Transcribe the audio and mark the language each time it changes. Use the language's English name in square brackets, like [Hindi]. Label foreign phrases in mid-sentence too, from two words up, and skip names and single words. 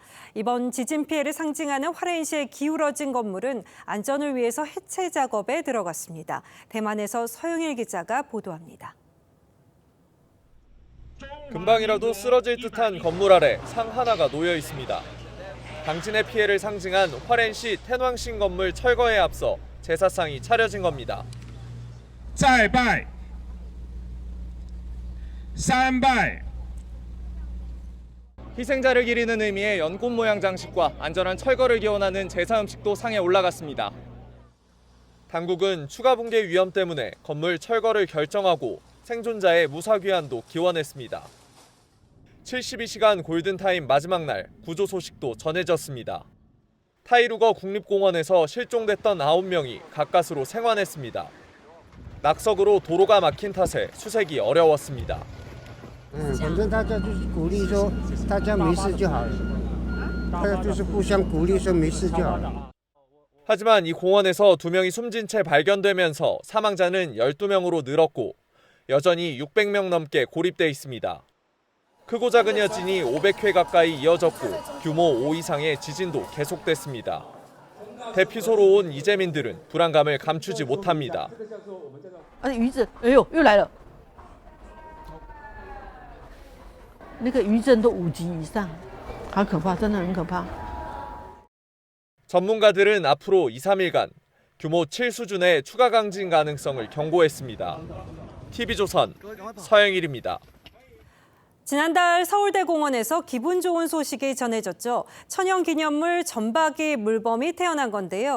[Korean] 이번 지진 피해를 상징하는 화롄시에 기울어진 건물은 안전을 위해서 해체 작업에 들어갔습니다. 대만에서 서영일 기자가 보도합니다. 금방이라도 쓰러질 듯한 건물 아래 상 하나가 놓여 있습니다. 강진의 피해를 상징한 화롄시 텐왕신 건물 철거에 앞서 제사상이 차려진 겁니다. [Chinese] 再拜三拜 [Korean] 희생자를 기리는 의미의 연꽃 모양 장식과 안전한 철거를 기원하는 제사 음식도 상에 올라갔습니다. 당국은 추가 붕괴 위험 때문에 건물 철거를 결정하고 생존자의 무사 귀환도 기원했습니다. 72시간 골든타임 마지막 날 구조 소식도 전해졌습니다. 타이루거 국립공원에서 실종됐던 9명이 가까스로 생還했습니다. 낙석으로 도로가 막힌 탓에 수색이 어려웠습니다. [Chinese] 反正大家就是鼓励说大家没事就好了，大家就是互相鼓励说没事就好了。 [Korean] 하지만 이 공원에서 2명이 숨진 채 발견되면서 사망자는 12명으로 늘었고 여전히 600명 넘게 고립돼 있습니다. 크고 작은 여진이 500회 가까이 이어졌고 규모 5 이상의 지진도 계속됐습니다. 대피소로 온 이재민들은 불안감을 감추지 못합니다. [Chinese] 余震，哎呦，又来了！那个余震都5级以上，好可怕，真的很可怕。 [Korean] 전문가들은 앞으로 2, 3일간 규모 7 수준의 추가 강진 가능성을 경고했습니다. TV조선 서영일입니다. 지난달 서울대공원에서 기분 좋은 소식이 전해졌죠. 천연기념물 점박이 물범이 태어난 건데요.